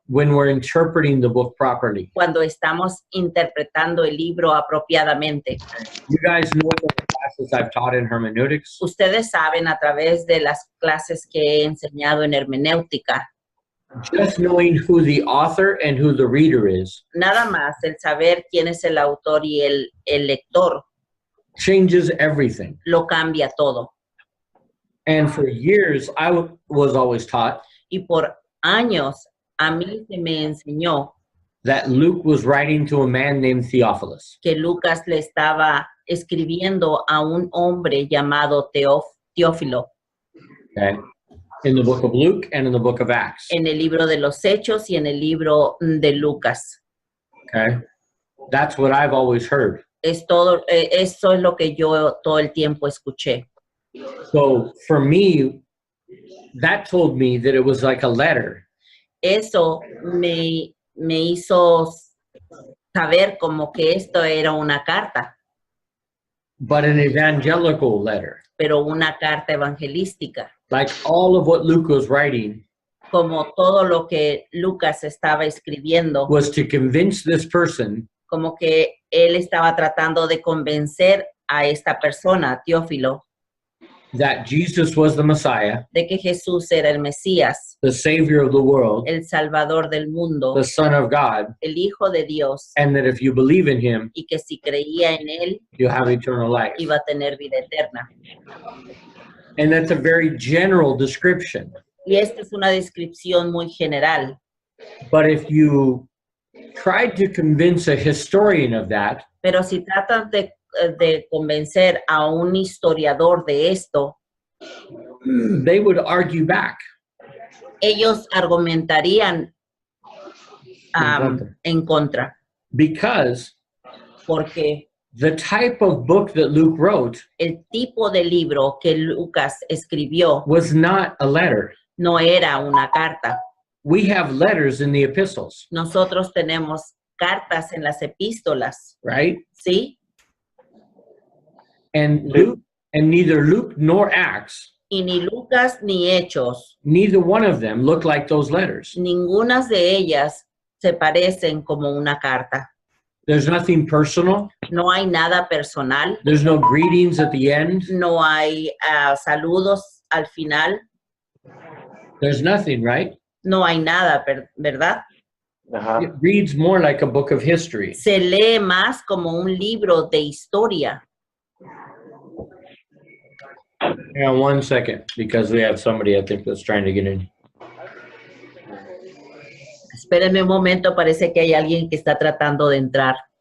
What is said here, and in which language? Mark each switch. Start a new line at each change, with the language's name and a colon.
English: When we're interpreting the book properly.
Spanish: Cuando estamos interpretando el libro apropiadamente.
English: You guys know the classes I've taught in hermeneutics.
Spanish: Ustedes saben a través de las clases que he enseñado en hermenéutica.
English: just knowing who the author and who the reader is
Spanish: Nada más el saber quién es el autor y el lector
English: changes everything.
Spanish: lo cambia todo.
English: And for years, I was always taught
Spanish: Y por años a mí se me enseñó
English: that Luke was writing to a man named Theophilus.
Spanish: que Lucas le estaba escribiendo a un hombre llamado Teófilo
English: Okay, in the book of Luke and in the book of Acts.
Spanish: en el libro de los Hechos y en el libro de Lucas.
English: Okay, that's what I've always heard.
Spanish: Eso es lo que yo todo el tiempo escuché.
English: So for me, that told me that it was like a letter.
Spanish: Eso me hizo saber como que esto era una carta,
English: But an evangelical letter.
Spanish: pero una carta evangelística.
English: Like all of what Luke was writing
Spanish: Como todo lo que Lucas estaba escribiendo,
English: was to convince this person
Spanish: como que él estaba tratando de convencer a esta persona, Teófilo,
English: that Jesus was the Messiah,
Spanish: de que Jesús era el Mesías,
English: the Savior of the world,
Spanish: el Salvador del mundo,
English: the Son of God,
Spanish: el Hijo de Dios,
English: and that if you believe in him,
Spanish: y que si creía en él,
English: you have eternal life.
Spanish: iba a tener vida eterna.
English: And that's a very general description.
Spanish: Y esta es una descripción muy general.
English: But if you tried to convince a historian of that,
Spanish: Pero si tratas de convencer a un historiador de esto,
English: they would argue back.
Spanish: ellos argumentarían en contra,
English: Because
Spanish: porque
English: the type of book that Luke wrote
Spanish: el tipo de libro que Lucas escribió
English: was not a letter.
Spanish: no era una carta.
English: We have letters in the epistles,
Spanish: Nosotros tenemos cartas en las epístolas,
English: right?
Spanish: ¿sí?
English: And Luke, and neither Luke nor Acts,
Spanish: Y ni Lucas ni Hechos,
English: neither one of them look like those letters.
Spanish: ninguna de ellas se parecen como una carta.
English: There's nothing personal.
Spanish: No hay nada personal,
English: There's no greetings at the end.
Spanish: no hay saludos al final,
English: There's nothing, right?
Spanish: no hay nada, ¿verdad? Ajá.
English: It reads more like a book of history.
Spanish: Se lee más como un libro de historia.
English: Hang on 1 second, because we have somebody I think that's trying to get in.
Spanish: Espérenme un momento, parece que hay alguien que está tratando de entrar.